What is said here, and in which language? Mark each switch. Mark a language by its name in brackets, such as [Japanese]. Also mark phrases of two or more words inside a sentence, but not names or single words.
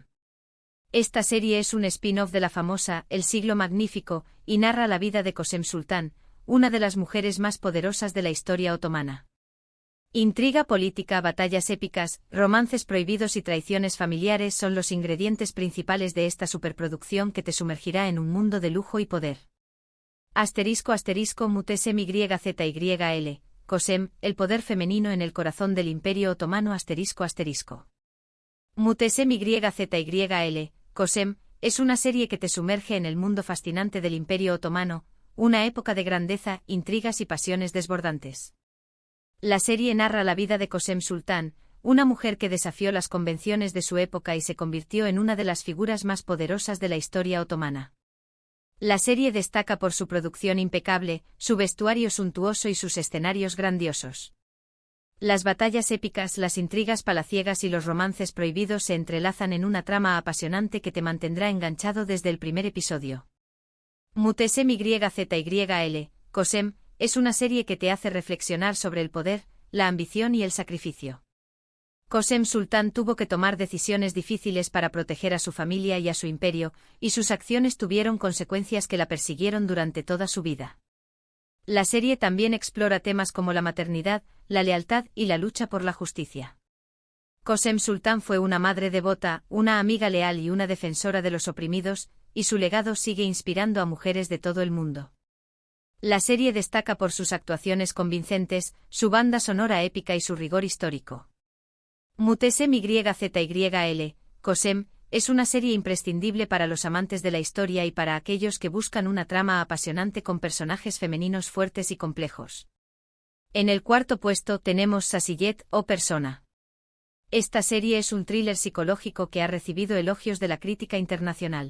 [Spanish] Esta serie es un spin-off de la famosa El Siglo Magnífico y narra la vida de Kösem Sultan, una de las mujeres más poderosas de la historia otomana. Intriga política, batallas épicas, romances prohibidos y traiciones familiares son los ingredientes principales de esta superproducción que te sumergirá en un mundo de lujo y poder. Muteşem-Yzyl, Kösem, el poder femenino en el corazón del Imperio Otomano. Muteşem-Yzyl, Kösem, es una serie que te sumerge en el mundo fascinante del Imperio Otomano, una época de grandeza, intrigas y pasiones desbordantes. La serie narra la vida de Kösem Sultan, una mujer que desafió las convenciones de su época y se convirtió en una de las figuras más poderosas de la historia otomana. La serie destaca por su producción impecable, su vestuario suntuoso y sus escenarios grandiosos. Las batallas épicas, las intrigas palaciegas y los romances prohibidos se entrelazan en una trama apasionante que te mantendrá enganchado desde el primer episodio. Muteşem-Yzyl, Kösem, es una serie que te hace reflexionar sobre el poder, la ambición y el sacrificio. Kösem Sultan tuvo que tomar decisiones difíciles para proteger a su familia y a su imperio, y sus acciones tuvieron consecuencias que la persiguieron durante toda su vida. La serie también explora temas como la maternidad, la lealtad y la lucha por la justicia. Kösem Sultan fue una madre devota, una amiga leal y una defensora de los oprimidos, y su legado sigue inspirando a mujeres de todo el mundo. La serie destaca por sus actuaciones convincentes, su banda sonora épica y su rigor histórico. Muteşem-Yzyl, Kösem, es una serie imprescindible para los amantes de la historia y para aquellos que buscan una trama apasionante con personajes femeninos fuertes y complejos. En el cuarto puesto tenemos Sasiyet, o Persona. Esta serie es un thriller psicológico que ha recibido elogios de la crítica internacional.